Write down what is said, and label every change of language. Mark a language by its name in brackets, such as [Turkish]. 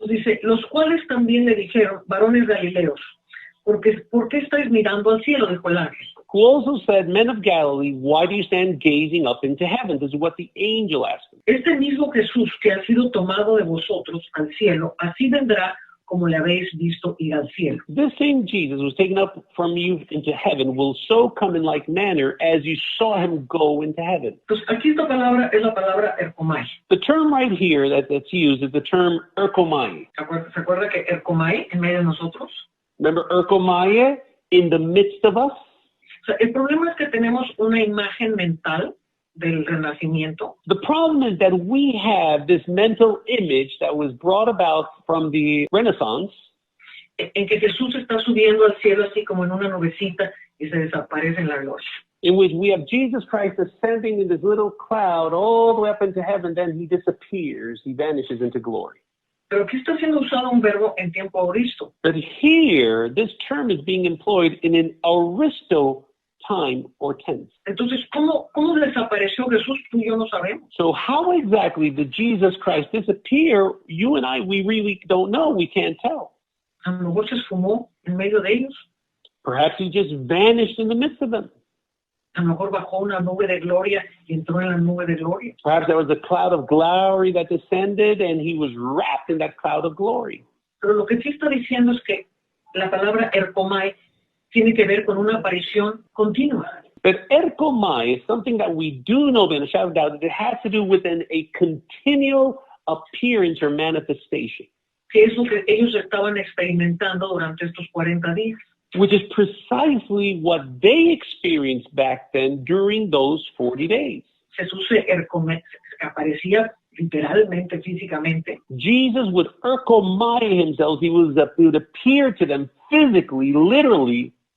[Spanish] Dice, los cuales también le dijeron, varones galileos, ¿por qué estáis mirando al cielo? Dijo el ángel. [English] Who also said, Men of Galilee, why do you stand gazing up into heaven? This is what the angel asked him. [Spanish] Este mismo Jesús que ha sido tomado de vosotros al cielo, así vendrá como le habéis visto ir al cielo. [English] This same Jesus was taken up from you into heaven will so come in like manner as you saw him go into heaven. [Spanish] Entonces, aquí esta palabra es la palabra erkomai. [English] The term right here that's used is the term erkomai. [Spanish] ¿Se acuerda que erkomai en medio de nosotros? [English] Remember erkomai, in the midst of us? [Spanish] O sea, el problema es que tenemos una imagen mental del renacimiento. [English] The problem is that we have this mental image that was brought about from the Renaissance, [Spanish] En que Jesús está subiendo al cielo así como en una nubecita y se desaparece en la gloria. [English] in which we have Jesus Christ ascending in this little cloud all the way up into heaven, then he disappears, he vanishes into glory. [Spanish] Pero aquí está siendo usado un verbo en tiempo auristo. [English] But here, this term is being employed in an auristo time or tense. [Spanish] Entonces, ¿cómo desapareció Jesús? Tú y yo no sabemos. [English] So how exactly did Jesus Christ disappear? You and I, we really don't know. We can't tell. [Spanish] A lo mejor se esfumó en medio de ellos. [English] Perhaps he just vanished in the midst of them. [Spanish] A lo mejor bajó una nube de gloria y entró en la nube de gloria. [English] Perhaps there was a cloud of glory that descended and he was wrapped in that cloud of glory. [Spanish] Pero lo que sí está diciendo es que la palabra erkomai tiene que ver con una aparición continua. [English] But erkomai is something that we do know beyond a shadow of doubt that it has to do with a continual appearance or manifestation, [Spanish] Que es lo que ellos estaban experimentando durante estos 40 días. [English] which is precisely what they experienced back then during those 40 days. [Spanish] Jesús se aparecía literalmente, físicamente. [English] Jesus would erkomai himself. He would appear to them physically, literally.